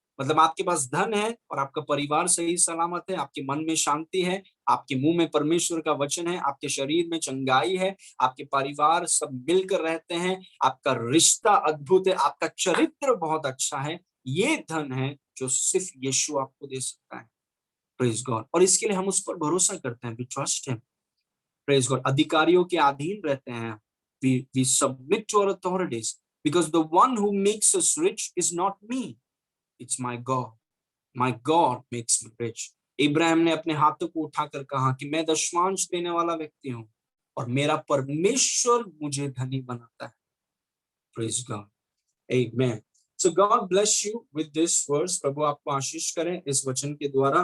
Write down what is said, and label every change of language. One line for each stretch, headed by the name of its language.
Hindi: मतलब आपके पास धन है और आपका परिवार सही सलामत है, आपके मन में शांति है, आपके मुंह में परमेश्वर का वचन है, आपके शरीर में चंगाई है, आपके परिवार सब मिलकर रहते हैं, आपका रिश्ता अद्भुत है, आपका चरित्र बहुत अच्छा है। ये धन है जो सिर्फ यीशु आपको दे सकता है।
English: Praise God.
Hindi: और इसके लिए हम उस पर भरोसा करते हैं,
English: We trust him. Praise God.
Hindi: अधिकारियों के अधीन रहते हैं,
English: we submit to our authorities, because the one who makes us rich is not me, it's my God. My God makes me rich.
Hindi: Ibrahim ने अपने हाथों को उठाकर कहा कि मैं दशमांश देने वाला व्यक्ति हूं और मेरा परमेश्वर मुझे धनी बनाता है.
English: Praise God. Amen. So God bless you with this verse.
Hindi: प्रभु आपको आशीष करें इस वचन के द्वारा.